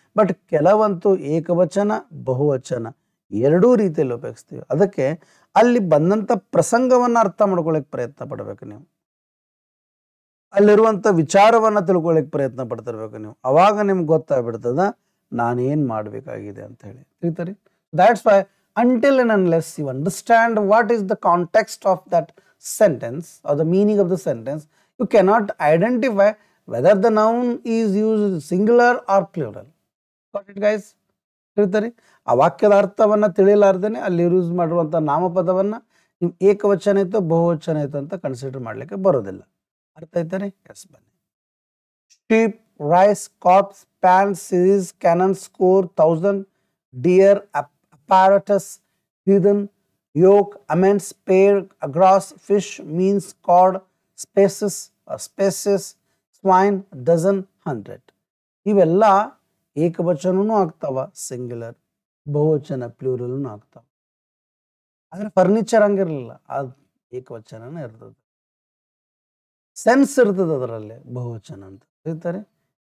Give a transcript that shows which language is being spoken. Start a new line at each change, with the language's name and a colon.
Kannada: But ಕೆಲವಂತೂ ಏಕವಚನ, ಬಹುವಚನ ಎರಡೂ ರೀತಿಯಲ್ಲಿ ಉಪಯೋಗಿಸ್ತೀವಿ. ಅದಕ್ಕೆ ಅಲ್ಲಿ ಬಂದಂಥ ಪ್ರಸಂಗವನ್ನು ಅರ್ಥ ಮಾಡ್ಕೊಳ್ಳಿಕ್ಕೆ ಪ್ರಯತ್ನ ಪಡಬೇಕು ನೀವು, ಅಲ್ಲಿರುವಂಥ ವಿಚಾರವನ್ನು ತಿಳ್ಕೊಳ್ಳಿಕ್ಕೆ ಪ್ರಯತ್ನ ಪಡ್ತಿರ್ಬೇಕು ನೀವು. ಅವಾಗ ನಿಮ್ಗೆ ಗೊತ್ತಾಗ್ಬಿಡ್ತದ ನಾನೇನು ಮಾಡಬೇಕಾಗಿದೆ ಅಂತ ಹೇಳಿ. ತಿಳಿತಾರೆ?
English: That's why until and unless you understand what is the context of that sentence or the meaning of the sentence, you cannot identify whether the noun is used singular or plural. Got it guys?
Kannada: ತಿಳಿತಾರೆ? ಆ ವಾಕ್ಯದ ಅರ್ಥವನ್ನು ತಿಳಿಲಾರ್ದೇನೆ ಅಲ್ಲಿ use ಮಾಡಿರುವಂಥ ನಾಮಪದವನ್ನು ನೀವು ಏಕವಚನ ಇತ್ತು ಬಹುವಚನ ಇತ್ತು ಅಂತ ಕನ್ಸಿಡರ್ ಮಾಡಲಿಕ್ಕೆ ಬರೋದಿಲ್ಲ. ಅರ್ಥ ಆಯ್ತಾನೆ? ಎಸ್. ಬನ್ನಿ.
English: Sheep, rice, corps, pan, series, cannon, score, 1000, deer, apparatus, heathen, yoke, amends, pair, agross, fish, means, cord, spaces, spaces, swine, dozen, 100.
Kannada: ಇವೆಲ್ಲ ಏಕವಚನೂ ಆಗ್ತಾವ, ಸಿಂಗ್ಯುಲರ್, ಬಹುವಚನ ಪ್ಲೂರಲ್ನೂ ಆಗ್ತಾವ. ಆದರೆ ಫರ್ನಿಚರ್ ಹಂಗಿರಲಿಲ್ಲ, ಅದು ಏಕವಚನನೇ ಇರ್ತದೆ. ಸೆನ್ಸ್ ಇರ್ತದೆ ಅದರಲ್ಲಿ, ಬಹುವಚನ ಅಂತ ಹೇಳ್ತಾರೆ.